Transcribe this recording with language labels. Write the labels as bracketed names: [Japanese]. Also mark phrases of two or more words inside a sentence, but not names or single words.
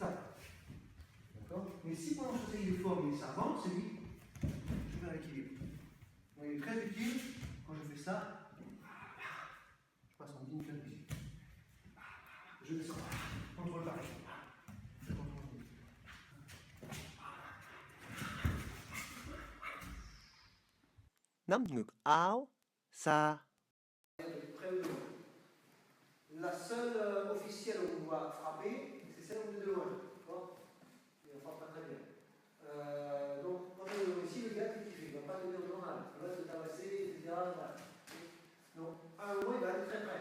[French] D'accord? Mais si pendant ce fait l'effort, il s'avance, c'est lui, je perds l'équilibre. Donc il est très utile, quand je fais ça, je passe en ligne ici. Je descends. Contrôle pareil. Je contrôle. [Vietnamese] Nắm ngược áo, xa. [French] La seule officielle où on va frapper, c'est celle où on est de loin. D'accord? Et on frappe pas très bien. Donc, quand on est ici, le gars, il ne va pas donner au journal. Il va se tabasser, etc. Voilà. Donc, à un moment, il va aller très près.